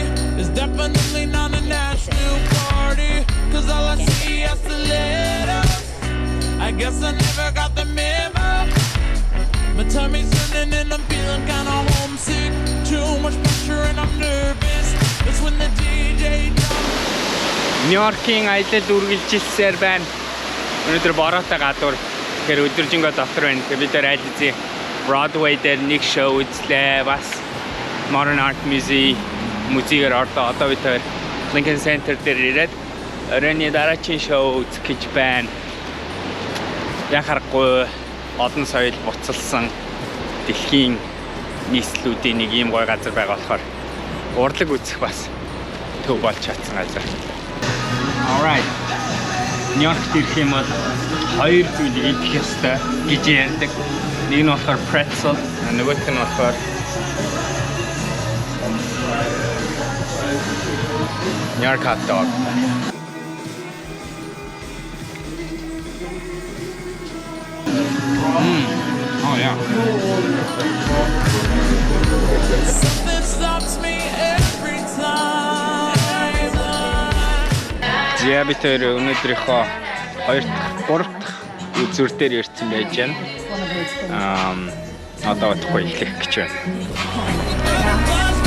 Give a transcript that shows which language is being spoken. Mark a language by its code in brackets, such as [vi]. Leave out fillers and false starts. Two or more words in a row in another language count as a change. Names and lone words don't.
[en] It's definitely not a national party. Cause all I see is the letters. I guess I never got the memo. My tummy's turning and I'm feeling kinda homesick. Too much pressure and I'm nervous. That's when the DJ drops. [mn] Нью-Йоркийн аялал үргэлжилсээр байна. Өнөөдөр бороотой гадуур. Тэгэхээр өдөржингөө дотор байна. Тэгэхээр бид аль хэзээ Broadway дээр нэг шоу үзлээ. Бас Modern Art музейгээр одоо бид Lincoln Center дээр ирээд оройны дараагийн шоу үзэх гэж байна. Яхахгүй олон соёл буцалсан дэлхийн нийслүүдийн нэг ийм гоё газар байгаа болохоор урлаг үзэх бас төв болж чадсан газар. Alright. Нью-Йоркт ирэх юм бол хоёр зүйлийг идэх ёстой гэж ярьдаг. Нэг нь болохоор pretzel, нөгөөх нь болохоор [en] New York hot dog. Oh yeah. Something stops me every time. [mn] Зя бид өнөөдрийнхөө 2 дахь 3 дахь үзүр дээр ирсэн байж байна. Одоо удахгүй эхлэх гэж байна.